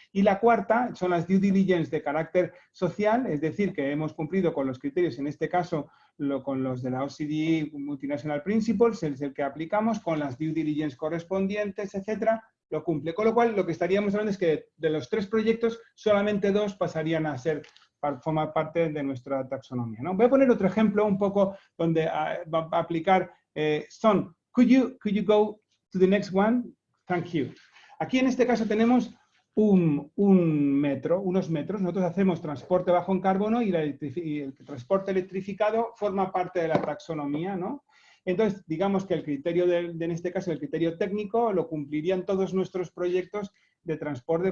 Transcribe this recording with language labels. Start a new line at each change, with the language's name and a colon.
Spanish: Y la cuarta son las due diligence de carácter social, es decir, que hemos cumplido con los criterios, en este caso con los de la OCDE Multinational Principles, es el que aplicamos, con las due diligence correspondientes, etcétera, lo cumple. Con lo cual, lo que estaríamos hablando es que de los 3 proyectos, solamente 2 pasarían a formar parte de nuestra taxonomía, ¿no? Voy a poner otro ejemplo un poco donde va a aplicar Son.
English: Could you go to the next one? Thank you.
Spanish: Aquí en este caso tenemos unos metros. Nosotros hacemos transporte bajo en carbono y el transporte electrificado forma parte de la taxonomía, ¿no? Entonces, digamos que el criterio, en este caso, el criterio técnico, lo cumplirían todos nuestros proyectos de transporte.